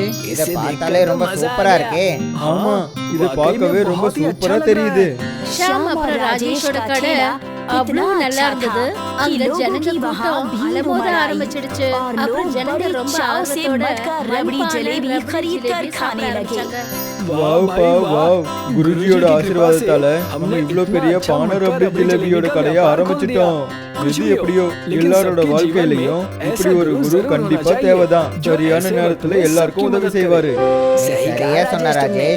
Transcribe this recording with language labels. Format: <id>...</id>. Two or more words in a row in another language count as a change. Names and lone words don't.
<ta>இத பார்த்தாலே ரொம்ப சூப்பரா இருக்கே. ஆமா, இது பார்க்கவே ரொம்ப சூப்பரா தெரியுது. ஷாம் அப்புறம் ராஜேஷோட கடை அவ்வளவு நல்லா இருந்தது. அங்க ஜனங்க கூட்டம் அலமோத ஆரம்பிச்சிடுச்சு. அப்புறம் ஜனங்க ரொம்ப ஆசையோட ரபடி ஜிலேபி</ta> <hi>खरीद कर खाने लगे.</hi> <ta>வாவ் பா வாவ், குருஜியோட ஆசீர்வாதத்தால நம்ம இவ்வளவு பெரிய பானை ரபடி ஜிலேபியோட கடையை ஆரம்பிச்சிட்டோம். எது எப்படியோ எல்லாரோட வாழ்க்கையிலயும் இப்படி ஒரு குரு கண்டிப்பா தேவைதான். சரியான நேரத்துல எல்லாருக்கும் உதவி செய்வாரு. சரியா சொன்ன ராஜேஷ்.</ta>